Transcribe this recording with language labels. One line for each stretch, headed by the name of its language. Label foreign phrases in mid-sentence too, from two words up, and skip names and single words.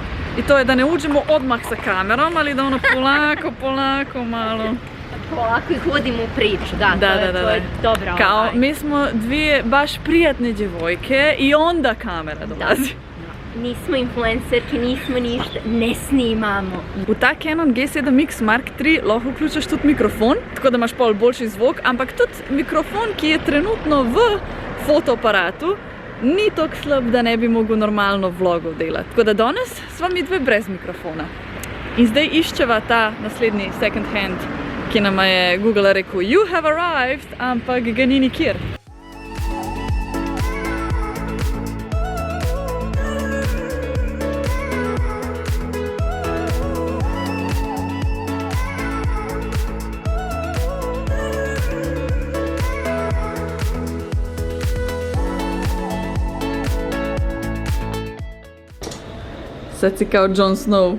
Croatian: I to je da ne uđemo odmah sa kamerom, ali da ono polako malo. Polako ih vodimo u priču, to je dobra. Kao, mi smo dvije baš prijatne djevojke i onda kamera dolazi. Nismo influencerki, nismo ništa, ne snimamo.
Slovenian: V ta Canon G7X Mark III lahko vključiš tudi mikrofon, tako da imaš pol boljši zvok, ampak tudi mikrofon, ki je trenutno v fotoaparatu, ni tako slab, da ne bi mogel normalno vlogov delati. Tako da danes sva mi dve brez mikrofona. In zdaj iščeva ta naslednji
English: second hand,
Slovenian: ki nama je Google rekel
English: "You have arrived",
Slovenian: ampak ga ni nikjer.
Croatian: Sad si kao Jon Snow.